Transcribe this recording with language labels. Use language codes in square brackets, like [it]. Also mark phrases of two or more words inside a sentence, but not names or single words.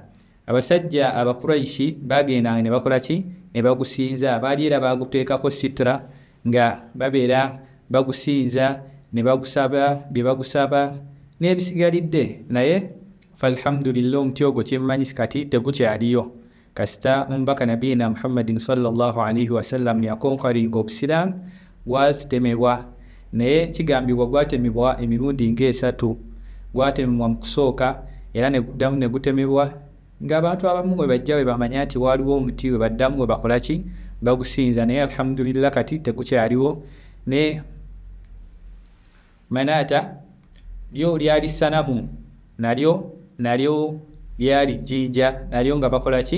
[lg] Abasajja Abakuraishi bagendanga ne bakola ki? Ne bagusinza. Baali era baguteekako sitra nga babeera bagusinza ne bagusaba bye bagusaba n'ebisigalidde. Naye falhamdulillah omuti ogwo kyemmanyi kati tegukyaliyo kasita omubaka [ar] نبينا محمد صلى الله عليه وسلم [lg] yakonkaringa Obusiraamu gwatemebwa. Naye kigambibwa gwatemebwa emirundi ng'esatu. Gwatemebwa mu kusooka era ne guddamu ne gutemebwa, ng'abantu abamu bwe bajja bwe bamanya nti waaliwo omuti bwe baddamu bwe bakola ki? Bagusinza. Naye alhamdulillah kati tegukyaliwo. Ne Manaata lyo lyali ssanamu, nalyo lyali jjinja, nalyo nga bakola ki?